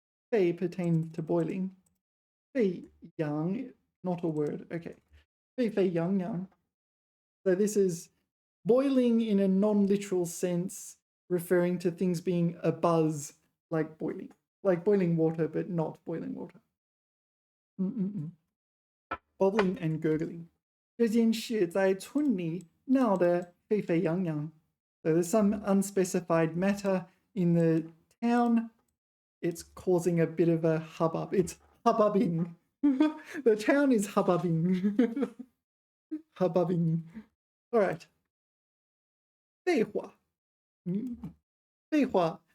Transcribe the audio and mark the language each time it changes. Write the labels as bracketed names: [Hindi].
[English] Fei pertains to boiling. Fei yang, not a word. Okay. Fei fei yang yang. So this is boiling in a non-literal sense, referring to things being a buzz like boiling water, but not boiling water. Bubbling and gurgling. [Chinese] 这件事在村里闹得沸沸扬扬. [English] So there's some unspecified matter in the town. It's causing a bit of a hubbub. It's hubbubbing. The town is hubbubbing. Hubbubbing. All right. [Chinese] 废话.废话.